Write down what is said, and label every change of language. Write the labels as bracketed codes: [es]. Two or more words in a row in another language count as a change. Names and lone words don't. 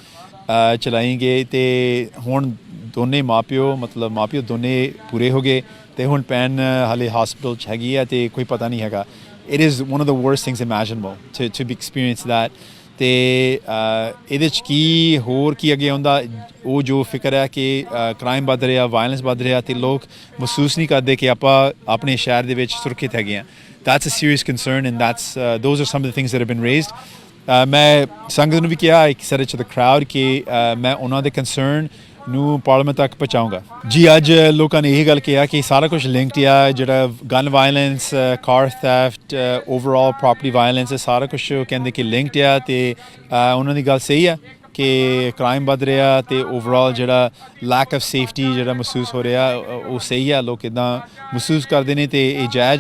[pa] ਚਲਾਈ ਗਏ ਅਤੇ ਹੁਣ ਦੋਨੇ ਮਾਂ ਪਿਓ ਦੋਨੇ ਪੂਰੇ ਹੋ ਗਏ ਅਤੇ ਹੁਣ ਭੈਣ ਹਾਲੇ ਹਸਪੀਟਲ 'ਚ ਹੈਗੀ ਹੈ ਅਤੇ ਕੋਈ ਪਤਾ ਨਹੀਂ ਹੈਗਾ [en] It is one of the worst things imaginable to be experience that [pa] ਅਤੇ ਇਹਦੇ 'ਚ ਕੀ ਅੱਗੇ ਆਉਂਦਾ ਉਹ ਜੋ ਫਿਕਰ ਹੈ ਕਿ ਕ੍ਰਾਈਮ ਵੱਧ ਰਿਹਾ ਵਾਇਲੈਂਸ ਵੱਧ ਰਿਹਾ ਅਤੇ ਲੋਕ ਮਹਿਸੂਸ ਨਹੀਂ ਕਰਦੇ ਕਿ ਆਪਾਂ ਆਪਣੇ ਸ਼ਹਿਰ ਦੇ ਵਿੱਚ ਸੁਰੱਖਿਅਤ ਹੈਗੇ ਹਾਂ [en] that's a serious concern and those are some of the things that have been raised [pa] ਮੈਂ ਸੰਗਤ ਨੂੰ ਵੀ ਕਿਹਾ [en] I said it to the crowd [pa] ਕਿ ਮੈਂ ਉਹਨਾਂ ਦੇ ਕੰਸਰਨ ਨੂੰ ਪਾਰਲੀਮੈਂਟ ਤੱਕ ਪਹੁੰਚਾਊਂਗਾ ਜੀ ਅੱਜ ਲੋਕਾਂ ਨੇ ਇਹ ਗੱਲ ਕਿਹਾ ਕਿ ਸਾਰਾ ਕੁਝ ਲਿੰਕਡ ਆ ਜਿਹੜਾ [en] gun violence car theft overall property violence [pa] ਸਾਰਾ ਕੁਝ ਕਹਿੰਦੇ ਕਿ ਲਿੰਕਡ ਆ ਅਤੇ ਉਹਨਾਂ ਦੀ ਗੱਲ ਸਹੀ ਆ ਕਿ ਕ੍ਰਾਈਮ ਵੱਧ ਰਿਹਾ ਅਤੇ ਓਵਰਆਲ ਜਿਹੜਾ [en] lack of safety [pa] ਜਿਹੜਾ ਮਹਿਸੂਸ ਹੋ ਰਿਹਾ ਉਹ ਸਹੀ ਆ ਲੋਕ ਇੱਦਾਂ ਮਹਿਸੂਸ ਕਰਦੇ ਨੇ ਅਤੇ ਇਹ ਜਾਇਜ਼